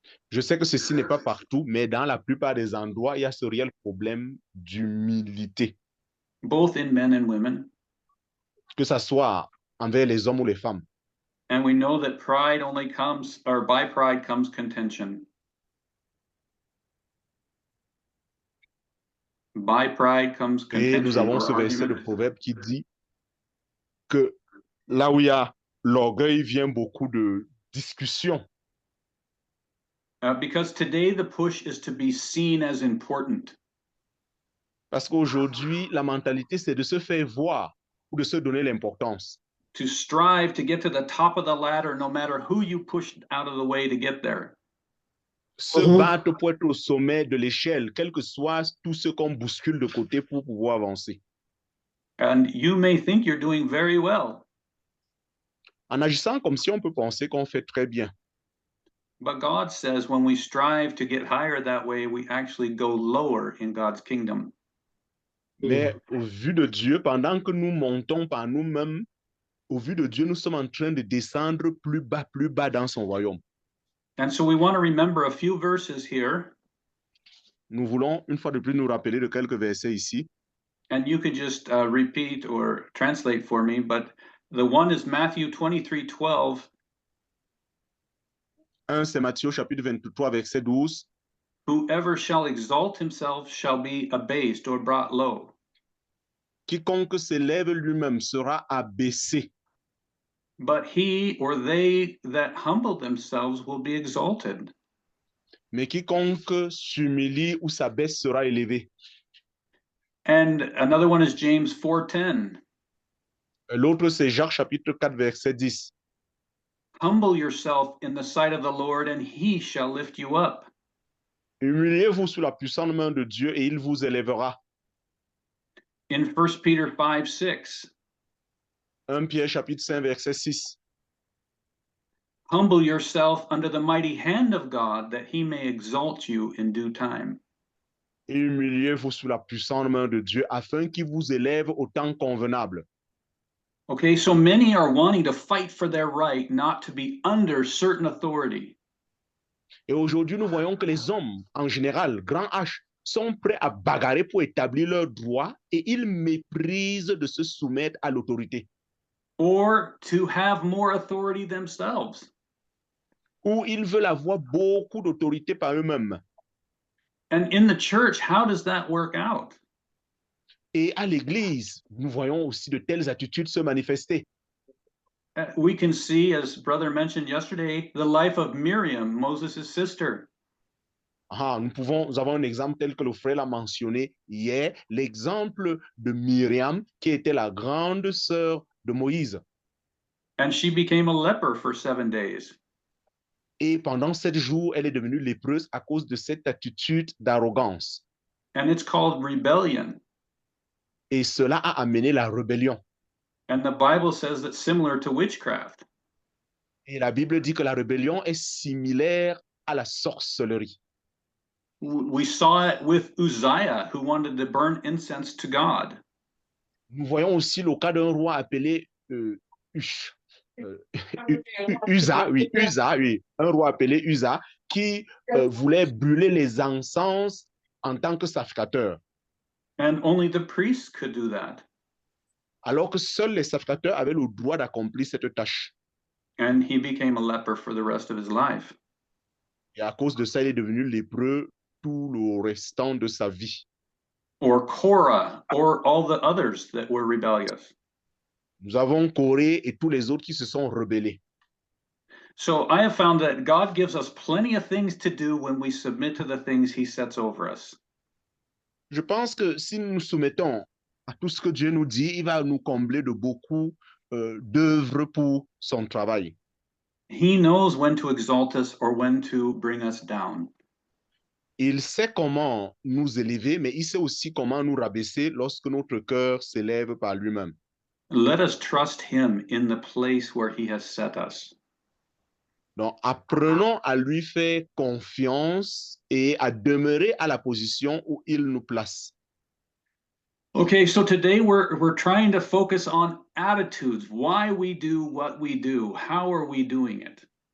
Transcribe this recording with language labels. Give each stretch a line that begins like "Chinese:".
French: Je sais que ceci n'est pas partout, mais dans la plupart des endroits, il y a ce réel problème d'humilité,
English: Both in men and women.
French: que ce soit envers les hommes ou les femmes.
English: And we know that pride only comes, or by pride comes contention. By pride comes
French: Et nous
English: contention
French: avons
English: or
French: ce verset de
English: argument.
French: Proverbe qui dit que là où il y a l'orgueil, vient beaucoup de discussions.
English: Because today the push is to be seen as important.
French: Parce qu'aujourd'hui, la mentalité, c'est de se faire voir ou de se donner l'importance.
English: To strive to get to the top of the ladder, no matter who you push out of the way to get there.
French: Se battre pour être au sommet de l'échelle, quel que soit tout ce qu'on bouscule de côté pour pouvoir avancer.
English: And you may think you're doing very well,
French: En agissant comme si on peut penser qu'on fait très bien.
English: but God says when we strive to get higher that way, we actually go lower in God's kingdom.
French: Mais au vu de Dieu, pendant que nous montons par nous-mêmes, au vu de Dieu, nous sommes en train de descendre plus bas dans son royaume.
English: And so we want to remember a few verses here,
French: Nous voulons une fois de plus nous rappeler de quelques versets ici.
English: and you can just repeat or translate for me, but the one is Matthew 23:12.
French: Un, c'est Matthieu chapitre 23, verset 12.
English: Whoever shall exalt himself shall be abased or brought low.
French: Quiconque s'élève lui-même sera abaissé,
English: But he or they that humble themselves will be exalted.
French: mais quiconque s'humilie ou s'abaisse sera élevé.
English: And another one is James 4:10.
French: L'autre, c'est Jacques chapitre 4, verset 10.
English: Humble yourself in the sight of the Lord, and he shall lift you up.
French: Humiliez-vous sous la puissante main de Dieu et il vous élèvera.
English: In 1 Peter 5:6,
French: 1 Pierre chapitre 5, verset 6.
English: humble yourself under the mighty hand of God, that he may exalt you in due time.
French: Et humiliez-vous sous la puissante main de Dieu afin qu'il vous élève au temps convenable.
English: Okay, so many are wanting to fight for their right not to be under certain authority.
French: Et aujourd'hui, nous voyons que les hommes, en général, grand H, sont prêts à bagarrer pour établir leurs droits et ils méprisent de se soumettre à l'autorité.
English: Or to have more authority themselves.
French: Ou ils veulent avoir beaucoup d'autorité par eux-mêmes.
English: And in the church, how does that work out?
French: Et à l'Église, nous voyons aussi de telles attitudes se manifester.
English: We can see, as brother mentioned yesterday, the life of Miriam, Moses' sister.
French: Nous avons un exemple tel que le frère l'a mentionné hier, l'exemple de Myriam, qui était la grande sœur de Moïse.
English: And she became a leper for 7 days.
French: Et pendant 7 jours, elle est devenue lépreuse à cause de cette attitude d'arrogance.
English: And it's called rebellion.
French: Et cela a amené la rébellion.
English: And the Bible says that's similar to witchcraft.
French: Et la Bible dit que la rébellion est similaire à la sorcellerie.
English: We saw it with Uzziah, who wanted to burn incense to God.
French: Nous voyons aussi le cas d'un roi appelé Ush. Usa, oui, Usa, oui, un roi appelé Usa qui voulait brûler les encens en tant que sacrificateur,
English: And only the priests could do that.
French: alors que seuls les sacrificateurs avaient le droit d'accomplir cette tâche.
English: And he became a leper for the rest of his life.
French: Et à cause de ça, il est devenu lépreux tout le restant de sa vie.
English: Or Korah, or all the others that were rebellious.
French: Nous avons Corée et tous les autres qui se sont rebellés.
English: So I have found that God gives us plenty of things to do when we submit to the things he sets over us.
French: Je pense que si nous nous soumettons à tout ce que Dieu nous dit, il va nous combler de beaucoup d'œuvres pour son travail.
English: He knows when to exalt us or when to bring us down.
French: Il sait comment nous élever, mais il sait aussi comment nous rabaisser lorsque notre cœur s'élève par lui-même.
English: Let us trust him in the place where he has set us.
French: Donc, apprenons à lui faire confiance et à demeurer à la position où il nous place.
English: Okay, so today we're trying to focus on attitudes, why we do what we do, how are we doing it?